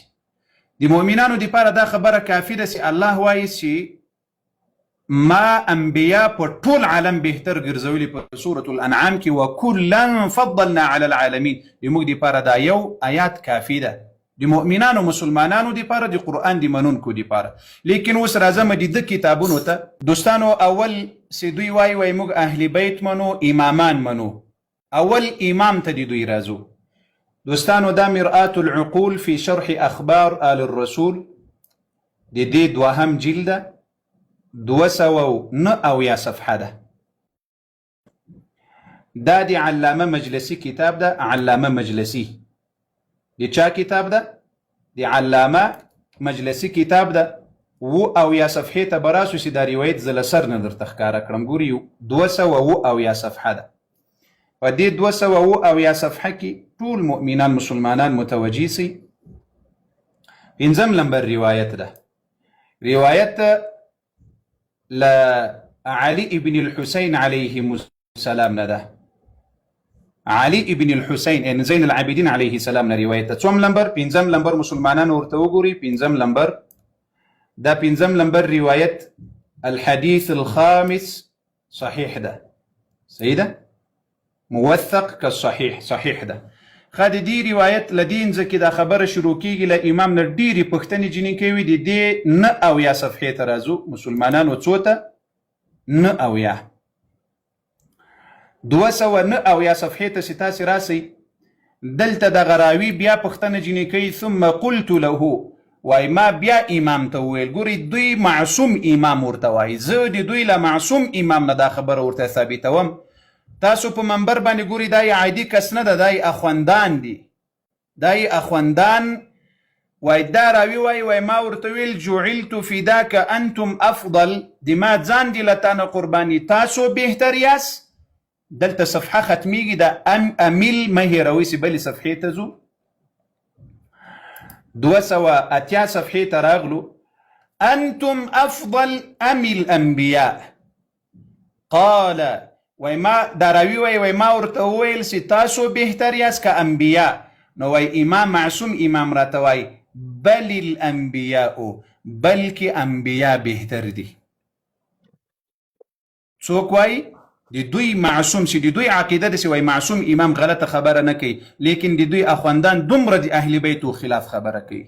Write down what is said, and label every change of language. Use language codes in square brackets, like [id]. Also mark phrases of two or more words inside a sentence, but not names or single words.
[ps] د مؤمنانو دپاره دا خبره کافي ده چې الله وایي چې ما انبیا په ټول عالم بهتر ګرځولي په سورة الانعام کې [ar] وکلا فضلنا علی العالمین. [ps] زموږ دپاره دا یو آیات کافي ده د مؤمنانو مسلمانانو دپاره د قرآن د منونکو دپاره. لیکن اوس راځم د ده کتابونو ته. دوستانو اول چې دوی وایي موږ اهل بیت منو، امامان منو. اول امام ته د دوی راځو. دوستانو دا مرآة العقول فی شرح اخبار آل الرسول د دې دوهم جلده 209 صفحه ده. دا د علامه مجلسی کتاب ده. علامه مجلسی د چا کتاب ده؟ د علامه مجلسی کتاب ده. او صفحه ته براسو چې دا روایت زله سر نه درته ښکاره کړم. ګوري 209 صفحه ده. په دې 209 صفحه کې ټول مؤمنان مسلمانان متوجه سي. 5 نمبر روایت ده. روایت لعلي ابن الحسين [ar] عليه السلام [ps] نده. علي ابن الحسين يعني زين العابدين [ar] عليه السلام [ps] روايته. څوم لمبر؟ 5 لمبر مسلمانان ورته وګوري. 5 لمبر دا 5 لمبر روایت [ar] الحديث الخامس صحيح [ps] ده. [ar] سيده موثق كالصحيح صحيح ده. [ps] خا د دې روایت لدین ځکه دا خبره شروع کیږي له امام نه ډیرې پښتنې جنې کوي د دې 9 صفحې ته راځو مسلمانانو څو ته 9 209 صفحې ته چې تاسې راسئ دلته دغه راوي بیا پښتنه جنې کوي [ar] ثم قلت له [ps] وای ما بیا امام ته وویل. ګوري دوی معصوم امام ورته وایي. زه د دوی له معصوم امام نه دا خبره ورته ثابتوم. تاسو په منبر باندې ګوري دا عادي کس نه ده، دا اخوندان دي. دا اخوندان وای دا راوي وای ما ورته ویل [ar] جعلت فداک انتم افضل، [ps] د ما ځان دي له تانه قرباني، تاسو بهتر یاست. دلته صفحه ختمیږي دا امیل مه هېروئ چې بلې صفحې ته ځو. 208 صفحې ته راغلو. [ar] انتم افضل ام الانبیاء قال [ps] وای ما دا راوي وای ما ورته وویل چې تاسو بهتر یاست که انبیا. نو وای امام معصوم امام راته وای [ar] بل الانبیاء [ps] بلکې انبیا بهتر دي. څوک وای؟ د دوی معصوم چې د دوی عقیده ده چې وای معصوم امام غلطه خبره نه کوي، لیکن د دوی اخوندان دومره د اهل بیتو خلاف خبره کوي.